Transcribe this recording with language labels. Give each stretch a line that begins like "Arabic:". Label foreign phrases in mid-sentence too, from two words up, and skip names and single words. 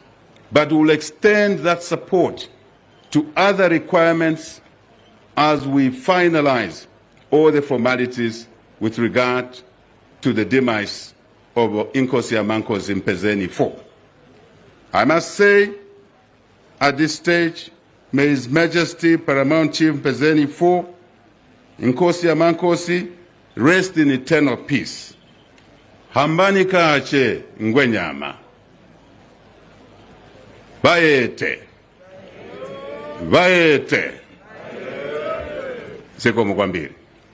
English: But we'll extend that support to other requirements as we finalize all the formalities with regard to the demise of Inkosi Yamakosi Mpezeni IV. I must say, at this stage, may His Majesty Paramount Chief Mphezeni IV, Inkosi Yamakosi, rest in eternal peace.
Zulu: Hambani kaache Ingwenyama. Bayete. Bayete. Seko Mukwambiri.